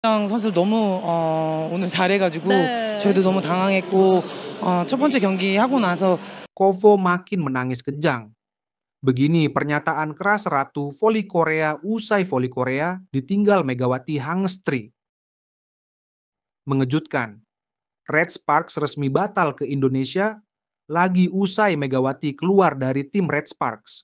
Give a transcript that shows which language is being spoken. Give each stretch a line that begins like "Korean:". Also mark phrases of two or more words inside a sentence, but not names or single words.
Korean: 선수들 너무 오늘 잘해 가지고 네. 저희도 너무 당황했고 첫 번째 경기 하고 나서
Indonesian: Kovo makin menangis kejang. Begini pernyataan keras Ratu Voli Korea usai voli Korea ditinggal Megawati Hangestri. Mengejutkan, Red Sparks resmi batal ke Indonesia lagi usai Megawati keluar dari tim Red Sparks.